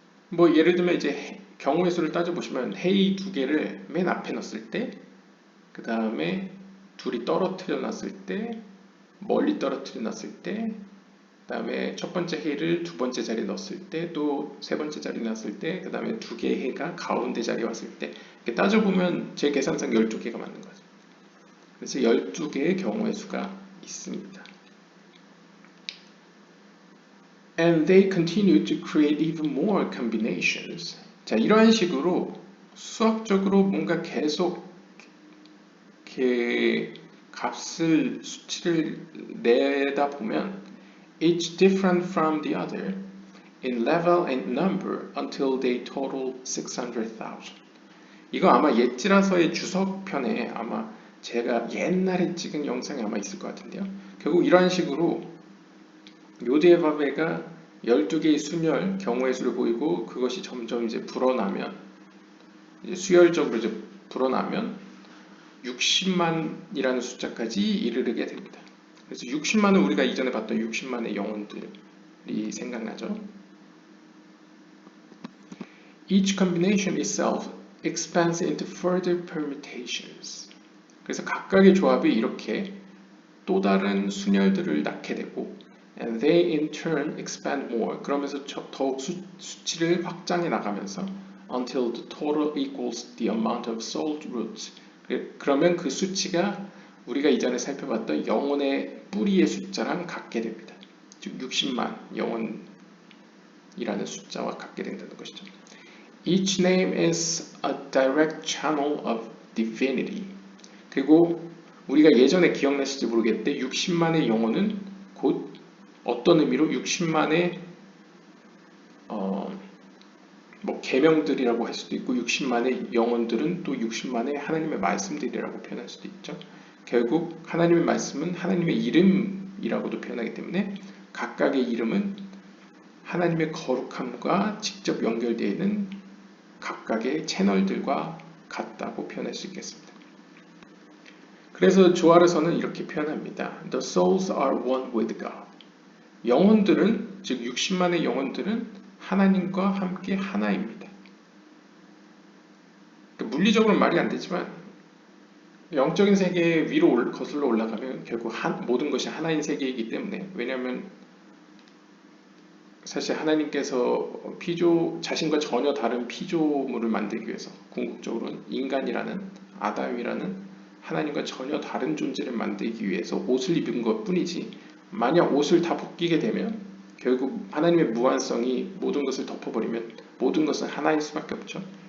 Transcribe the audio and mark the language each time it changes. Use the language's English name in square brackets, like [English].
[Korean] 뭐 예를 들면 이제 경우의 수를 따져보시면 헤이 2개를 맨 앞에 넣었을 때 그 다음에 둘이 떨어뜨려 놨을 때 멀리 떨어뜨려 놨을 때 그 다음에 첫 번째 해를 두 번째 자리에 넣었을 때 또 세 번째 자리에 넣었을 때 그 다음에 두 개의 해가 가운데 자리에 왔을 때 이렇게 따져보면 제 계산상 12개가 맞는 거죠. 그래서 12개의 경우의 수가 있습니다. [English] And they continue to create even more combinations. [Korean] 자, 이러한 식으로 수학적으로 뭔가 계속 이렇게 값을 수치를 내다 보면 [English] each different from the other in level and number until they total 600,000. [Korean] 이거 아마 옛지라서의 주석편에 아마 제가 옛날에 찍은 영상이 아마 있을 것 같은데요. 결국 이러한 식으로 요드에바베가 12개의 순열 경우의 수를 보이고 그것이 점점 이제 불어나면 이제 수열적으로 이제 불어나면 60만이라는 숫자까지 이르게 됩니다. 그래서 60만은 우리가 이전에 봤던 60만의 영혼들이 생각나죠. [English] Each combination itself expands into further permutations. [Korean] 그래서 각각의 조합이 이렇게 또 다른 순열들을 낳게 되고 [English] and they in turn expand more. [Korean] 그러면서 더욱 수치를 확장해 나가면서 [English] until the total equals the amount of soul roots. [Korean] 그러면 그 수치가 우리가 이전에 살펴봤던 영혼의 뿌리의 숫자랑 같게 됩니다. 즉 60만 영혼이라는 숫자와 같게 된다는 것이죠. [English] Each name is a direct channel of divinity. [Korean] 그리고 우리가 예전에 기억나실지 모르겠는데 60만의 영혼은 곧 어떤 의미로 60만의 뭐 계명들이라고 할 수도 있고 60만의 영혼들은 또 60만의 하나님의 말씀들이라고 표현할 수도 있죠. 결국 하나님의 말씀은 하나님의 이름이라고도 표현하기 때문에 각각의 이름은 하나님의 거룩함과 직접 연결되어 있는 각각의 채널들과 같다고 표현할 수 있겠습니다. 그래서 조아르서는 이렇게 표현합니다. [English] The souls are one with God. [Korean] 영혼들은 즉 60만의 영혼들은 하나님과 함께 하나입니다. 물리적으로는 말이 안 되지만 영적인 세계 위로 거슬러 올라가면 결국 모든 것이 하나인 세계이기 때문에 왜냐하면 사실 하나님께서 자신과 전혀 다른 피조물을 만들기 위해서 궁극적으로는 인간이라는 아담이라는 하나님과 전혀 다른 존재를 만들기 위해서 옷을 입은 것 뿐이지 만약 옷을 다 벗기게 되면 결국 하나님의 무한성이 모든 것을 덮어버리면 모든 것은 하나일 수밖에 없죠.